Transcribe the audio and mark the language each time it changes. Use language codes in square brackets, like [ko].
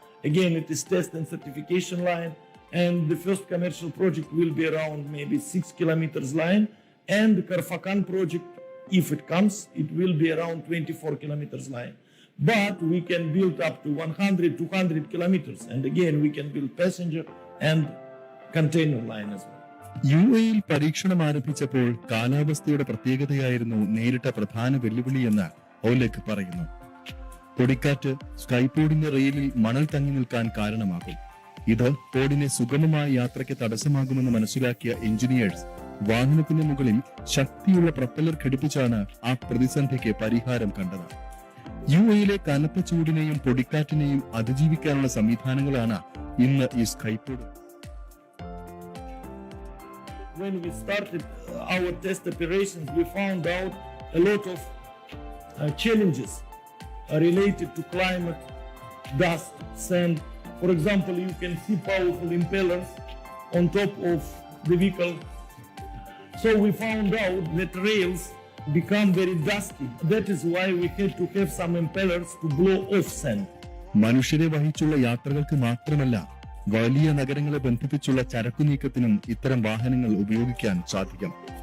[en] Again, it is test and certification line. And the first commercial project will be around maybe 6 kilometers line. And the Karfakan project, if it comes, it will be around 24 kilometers line. But we can build up to 100, 200 kilometers. And again, we can build passenger and container line as well. [ml] യുഎഇയിൽ പരീക്ഷണം ആരംഭിച്ചപ്പോൾ കാലാവസ്ഥയുടെ പ്രത്യേകതയായിരുന്നു നേരിട്ട പ്രധാന വെല്ലുവിളിയെന്ന് ഓലെഗ് പറയുന്നു. പൊടിക്കാറ്റ് സ്കൈപോഡിന്റെ റെയിലിൽ മണൽ തങ്ങി നിൽക്കാൻ കാരണമാകും. ഇത് പോഡിനെ സുഗമമായ യാത്രയ്ക്ക് തടസ്സമാകുമെന്ന് മനസ്സിലാക്കിയ എഞ്ചിനീയേഴ്സ് വാഹനത്തിന് മുകളിൽ ശക്തിയുള്ള പ്രൊപ്പല്ലർ ഘടിപ്പിച്ചാണ് ആ പ്രതിസന്ധിക്ക് പരിഹാരം കണ്ടത്. യുഎഇയിലെ കനത്ത ചൂടിനെയും പൊടിക്കാറ്റിനെയും അതിജീവിക്കാനുള്ള സംവിധാനങ്ങളാണ് ഇന്ന് ഈ സ്കൈപോഡ്. [en] When we started our test operations, we found out a lot of challenges related to climate, dust, sand. For example, you can see powerful impellers on top of the vehicle. So we found out that rails become very dusty. That is why we had to have some impellers to blow off sand. [ml] മനുഷ്യരെ വഹിച്ചുള്ള യാത്രകൾക്ക് മാത്രമല്ല, വലിയ നഗരങ്ങളെ ബന്ധിപ്പിച്ചുള്ള ചരക്കു നീക്കത്തിനും ഇത്തരം വാഹനങ്ങൾ ഉപയോഗിക്കാൻ സാധിക്കും.